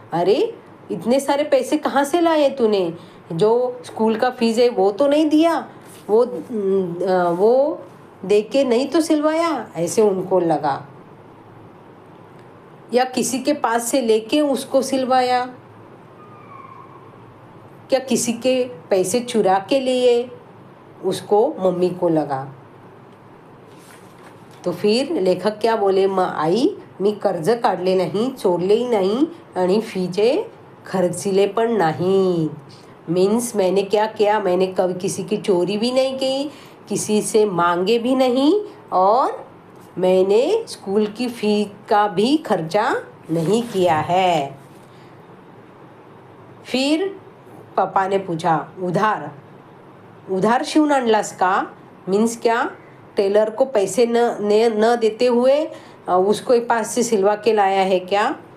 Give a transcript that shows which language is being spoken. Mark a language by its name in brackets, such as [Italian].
[Hindi] अरे इतने सारे पैसे कहाँ से लाए तूने? जो स्कूल का फीस है वो तो नहीं दिया, वो दे के नहीं तो सिलवाया, ऐसे उनको लगा। या किसी के पास से लेके उसको सिलवाया, क्या किसी के पैसे चुरा के लिए, उसको मम्मी को लगा। तो फिर लेखक क्या बोले, [Marathi] आई मी कर्ज काढले नाही, चोरलेही नाही आणि फीचे खर्चिले पण नहीं। [Hindi] मीन्स मैंने क्या किया, मैंने कभी किसी की चोरी भी नहीं की, किसी से मांगे भी नहीं, और मैंने स्कूल की फी का भी खर्चा नहीं किया है। फिर पापा ने पूछा, [Marathi] उधार शिवून आणलास का? [Hindi] मीन्स क्या, टेलर को पैसे न देते हुए उसको पास से सिलवा के लाया है क्या?